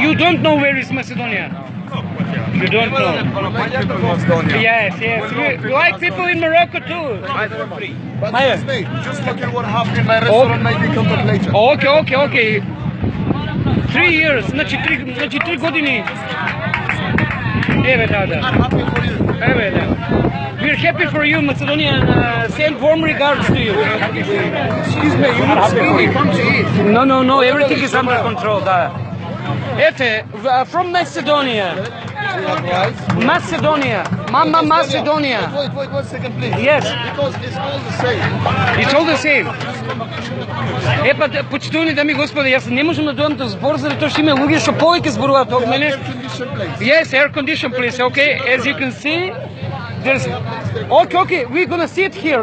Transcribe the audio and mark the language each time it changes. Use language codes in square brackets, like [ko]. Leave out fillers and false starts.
[en] You don't know where is Macedonia? You don't know? Macedonia. Yes, yes. We like people in Morocco too. But Maya. trust me, just look at what happened in my restaurant, maybe contemplation. Okay. 3 years, [mk] значи 3 години. Еве, да. [en] I'm happy for you. [mk] Еве, да. [en] We're happy for you, Macedonia, and send warm regards to you. Excuse me, you look skinny. Come to eat. No, everything is under control, да. Ете, from Macedonia. Macedonia. Mama Macedonia. Wait, 1 second, please. Yes. Because it's all the same. It's all the same. [mk] Почитувани дами и господи, јас не можам да дојдам до збор заради тоа што има луѓе што повеќе зборуваат од мене. [en] Air conditioned place. Yes, air condition please, okay? As you can see, there's... Okay, we're gonna sit here.